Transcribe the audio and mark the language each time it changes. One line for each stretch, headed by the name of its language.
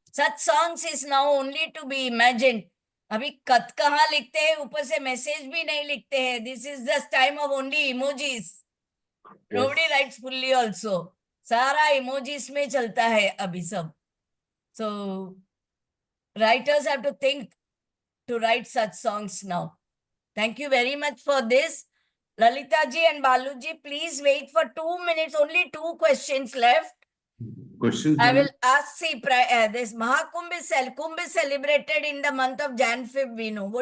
English: Such songs is now only to be imagined.
Hindi: अभी खत कहाँ लिखते हैं, ऊपर से मैसेज भी नहीं लिखते हैं.
English: This is just time of only emojis. Nobody writes fully also.
Hindi: सारा emojis में चलता है अभी सब.
English: So writers have to think to write such songs now. Thank you very much for this. Lalita ji and Balu ji, please wait for 2 minutes. Only 2 questions left. Questions, I madam? will ask, see, this Mahakumbh Kumbh is celebrated in the month of Jan-Feb, we know.